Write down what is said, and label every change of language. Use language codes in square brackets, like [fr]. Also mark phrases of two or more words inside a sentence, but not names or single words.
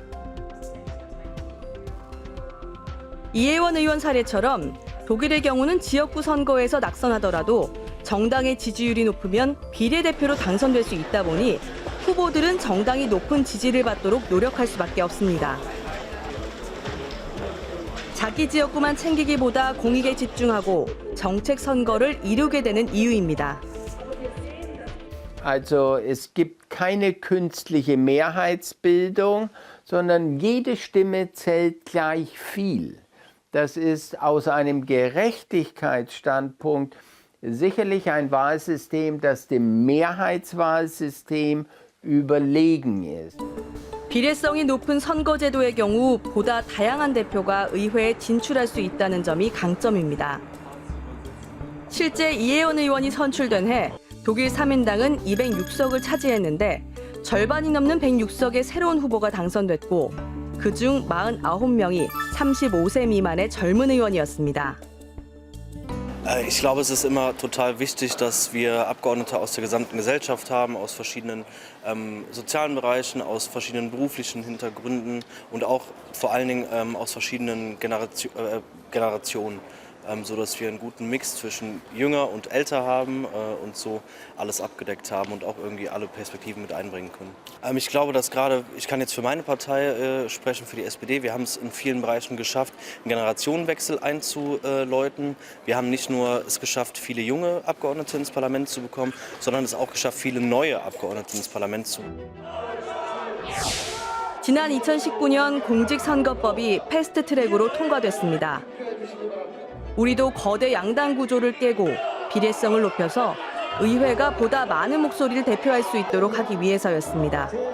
[ko] 이혜원 의원 사례처럼 독일의 경우는 지역구 선거에서 낙선하더라도 정당의 지지율이 높으면 비례대표로 당선될 수 있다 보니 후보들은 정당이 높은 지지를 받도록 노력할 수밖에 없습니다. 자기 지역구만 챙기기보다 공익에 집중하고 정책 선거를 이루게 되는 이유입니다. [de] Also es gibt keine künstliche Mehrheitsbildung, sondern jede Stimme zählt gleich viel. Das ist aus einem Gerechtigkeitsstandpunkt sicherlich ein Wahlsystem, das dem Mehrheitswahlsystem überlegen ist. [ko] 비례성이 높은 선거제도의 경우 보다 다양한 대표가 의회에 진출할 수 있다는 점이 강점입니다. 실제 이혜원 의원이 선출된 해 독일 3인당은 206석을 차지했는데 절반이 넘는 106석의 새로운 후보가 당선됐고 그중 49명이 35세 미만의 젊은 의원이었습니다. [de] Ich glaube, es ist immer total wichtig, dass wir Abgeordnete aus der gesamten Gesellschaft haben, aus verschiedenen sozialen Bereichen, aus verschiedenen beruflichen Hintergründen und auch vor allen Dingen aus verschiedenen Generationen. sodass wir einen guten Mix zwischen jünger und älter haben und so alles abgedeckt haben und auch irgendwie alle Perspektiven mit einbringen können. Ich glaube, dass gerade, ich kann jetzt für meine Partei sprechen, für die SPD, wir haben es in vielen Bereichen geschafft, einen Generationenwechsel einzuläuten. Wir haben nicht nur es geschafft, viele junge Abgeordnete ins Parlament zu bekommen, sondern es auch geschafft, viele neue Abgeordnete ins Parlament zu bekommen. [ko] 지난 2019년 공직선거법이 패스트트랙으로 통과됐습니다. 우리도 거대 양당 구조를 깨고 비례성을 높여서 의회가 보다 많은 목소리를 대표할 수 있도록 하기 위해서였습니다.